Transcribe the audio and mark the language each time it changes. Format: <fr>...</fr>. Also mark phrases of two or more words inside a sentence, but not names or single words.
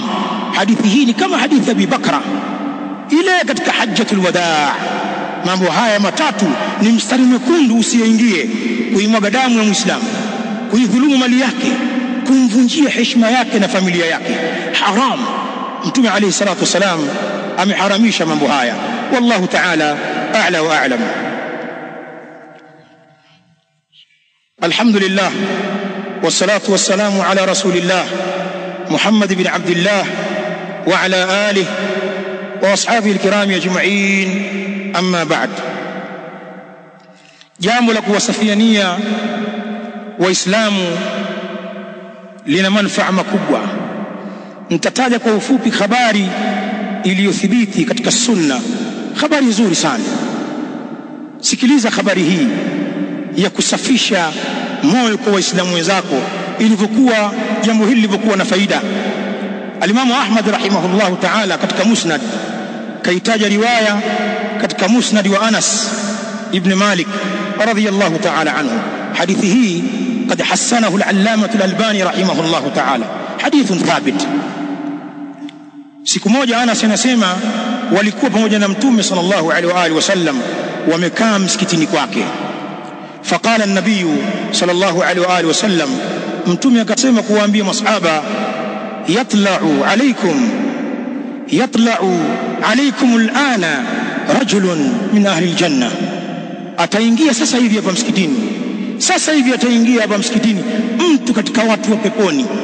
<sw>Hadithi hii ni kama hadithi ya Abi Bakra ile katika</sw> <ar>حجة الوداع.</ar> <sw>Mambo haya matatu ni mstari mwekundu usiyeingie: kuimwaga damu ya muislamu, kuidhulumu mali yake, kumvunjia heshima yake na familia yake. Haram. Mtume</sw> <ar>عليه الصلاة والسلام</ar> <sw>ameharamisha mambo haya.</sw> <ar>والله تعالى أعلى وأعلم. الحمد لله والصلاة والسلام على رسول الله محمد بن عبد الله وعلى آله وأصحابه الكرام أجمعين أما بعد.</ar> <sw>Jambo la kuwasafiania Waislamu lina manufaa makubwa. Nitataja kwa ufupi habari iliyothibiti katika sunna, habari nzuri sana. Sikiliza habari hii ya kusafisha moyo kwa Waislamu wenzako, ilivyokuwa jambo hili lilivyokuwa na faida. Alimamu Ahmad</sw> <ar>رحمه الله تعالى</ar> <sw>katika Musnad kaitaja riwaya katika Musnad wa Anas ibn Malik</sw> <ar>رضي الله تعالى عنه.</ar> <sw>Hadithi hii</sw> <ar>قد حسنه العلامة الألباني رحمه الله تعالى، حديث ثابت.</ar> <sw>siku moja Anas anasema walikuwa pamoja na Mtume</sw> <ar>صلى الله عليه وعلى آله وسلم,</ar> <sw>wamekaa msikitini kwake.</sw> <ar>فقال النبي صلى الله عليه وعلى آله وسلم,</ar> <sw>Mtume akasema kuwaambia masahaba,</sw> <ar>يطلع عليكم الآن رجل من أهل الجنة.</ar> <sw>Ataingia sasa hivi hapa msikitini, sasa hivi ataingia hapa msikitini mtu katika watu wa peponi.</sw>